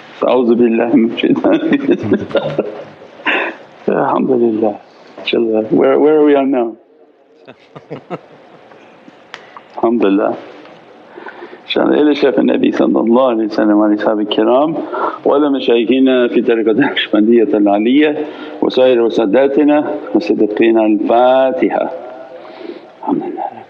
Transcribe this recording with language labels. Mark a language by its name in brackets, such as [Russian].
[Arabic] أعوذ بالله من الشيطان الرجيم. الحمد لله. [English] Where are we on now? [Arabic] الحمد لله. إلى شيخ النبي صلى الله عليه وسلم وعلى أصحابه الكرام وإلى مشايخنا في طريقة النقشبندية العالية وسائر ساداتنا وصديقين. الفاتحة. الحمد لله.